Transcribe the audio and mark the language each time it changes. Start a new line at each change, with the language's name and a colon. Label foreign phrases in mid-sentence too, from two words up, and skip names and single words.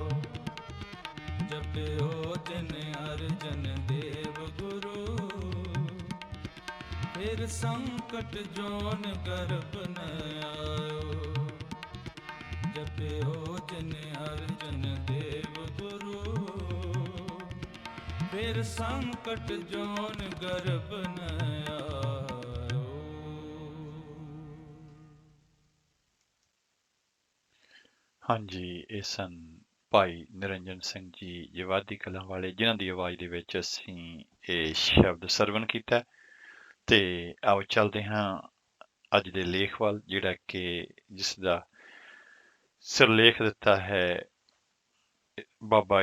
Hindi: जपियो जिन अर्जन देव गुरु, फिर संकट जोन गर्भ न आयो। जपियो जिन अर्जन देव गुरु, फिर संकट जोन गर्भ न आयो।
Punjabi: ਹਾਂਜੀ, ਇਹ ਸਨ ਭਾਈ ਨਿਰੰਜਨ ਸਿੰਘ ਜੀ ਜਵਾਦੀ ਕਲਾਂ ਵਾਲੇ, ਜਿਨ੍ਹਾਂ ਦੀ ਆਵਾਜ਼ ਦੇ ਵਿੱਚ ਅਸੀਂ ਇਹ ਸ਼ਬਦ ਸਰਵਣ ਕੀਤਾ ਹੈ। ਤੇ ਆਓ ਚੱਲਦੇ ਹਾਂ ਅੱਜ ਦੇ ਲੇਖ ਵੱਲ, ਜਿਹੜਾ ਕਿ ਜਿਸ ਦਾ ਸਿਰਲੇਖ ਦਿੱਤਾ ਹੈ ਬਾਬਾ